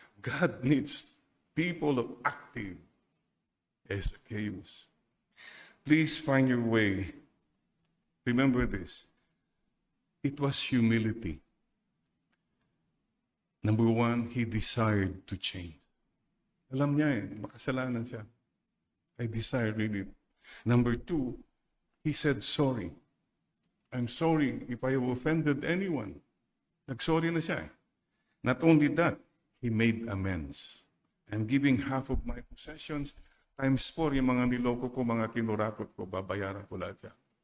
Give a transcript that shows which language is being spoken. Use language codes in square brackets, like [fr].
[en] God needs people of active Zacchaeus. Please find your way. Remember this. It was humility. Number one, he desired to change. [tl] Alam niya makasalanan siya. [en] I desire really. Number two, he said sorry. I'm sorry if I have offended anyone. [tl] Nagsorry na siya. [en] Not only that, he made amends. I'm giving half of my possessions times 4 [tl] yung mga niloko ko, mga kinurakot ko, babayaran ko lahat yan.